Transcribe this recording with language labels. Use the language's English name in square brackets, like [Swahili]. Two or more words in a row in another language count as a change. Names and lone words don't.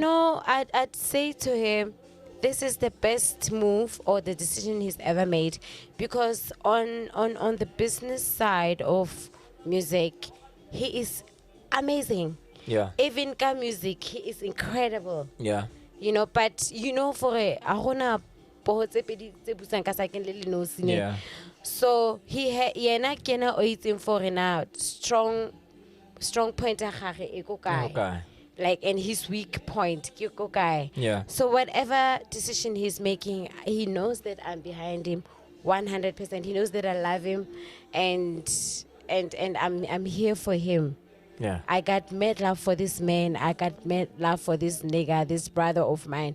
[English] I'd say to him, this is the best move or the decision he's ever made, because on the business side of music, he is amazing. Yeah. Even ka music, he is incredible. Yeah. [Tswana] But for a gona poho tse pedi tse busang ka sakeng le le nosi ne. [English] Yeah. [Tswana] So yena kena o itseng for na [English] strong point [Tswana] ya gage e ko kae. [English] Okay. Like, and his weak point [Tswana] ke ko kae. [English] Yeah. So whatever decision he's making, he knows that I'm behind him 100%. He knows that I love him, and I'm here for him. Yeah. I got mad love for this man. I got mad love for this nigga, this brother of mine.